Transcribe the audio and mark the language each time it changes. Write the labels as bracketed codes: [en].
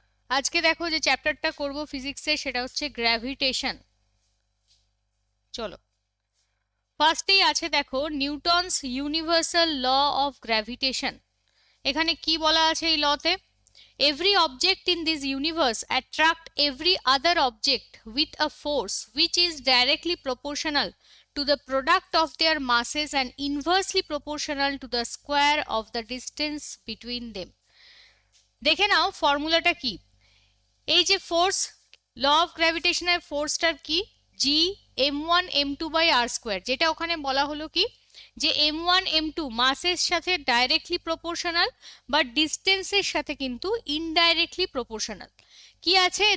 [bn] আজকে দেখো যে চ্যাপ্টারটা করব ফিজিক্সের, সেটা হচ্ছে গ্র্যাভিটেশন। চলো, ফার্স্টেই আছে দেখো Newton's universal law of gravitation. এখানে কি বলা আছে এই লতে? [en] Every object in this universe attract every other object with a force which is directly proportional to the product of their masses and inversely proportional to the square of the distance between them. [bn] দেখে নাও ফর্মুলাটা কি। এই যে force, law of গ্র্যাভিটেশনের ফোর্সটার কি? জি m1 m2 by আর square. যেটা ওখানে বলা হলো কি, যে m1 m2 মাসের সাথে ডাইরেক্টলি প্রপোর্শনাল, বাট ডিস্টেন্সের সাথে কিন্তু ইনডাইরেক্টলি প্রপোর্শনাল। কি আছে?